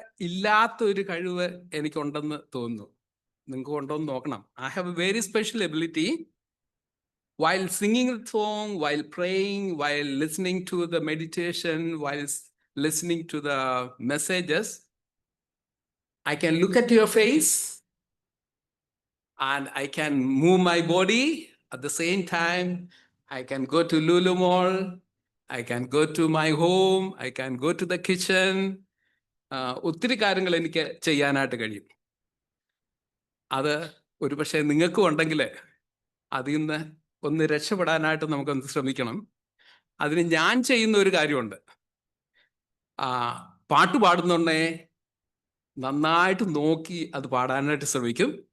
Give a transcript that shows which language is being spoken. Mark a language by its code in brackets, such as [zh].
[ml] ഇല്ലാത്ത ഒരു കഴിവ് എനിക്കുണ്ടെന്ന് തോന്നുന്നു. നിങ്ങൾക്ക് ഉണ്ടോ എന്ന് നോക്കണം. [en] I have a very special ability. While singing a song, while praying, while listening to the meditation, while listening to the messages, I can look at your face and I can move my body. At the same time, I can go to Lulu Mall, I can go to my home, I can go to the kitchen. [ml] ഒത്തിരി കാര്യങ്ങൾ എനിക്ക് ചെയ്യാനായിട്ട് കഴിയും. അത് ഒരു പക്ഷേ നിങ്ങൾക്കും ഉണ്ടെങ്കിൽ അതിൽ നിന്ന് ഒന്ന് രക്ഷപ്പെടാനായിട്ട് നമുക്കൊന്ന് ശ്രമിക്കണം. അതിന് ഞാൻ ചെയ്യുന്ന ഒരു കാര്യമുണ്ട്. പാട്ട് പാടുന്നുണ്ടേ നന്നായിട്ട് നോക്കി അത് പാടാനായിട്ട് ശ്രമിക്കും.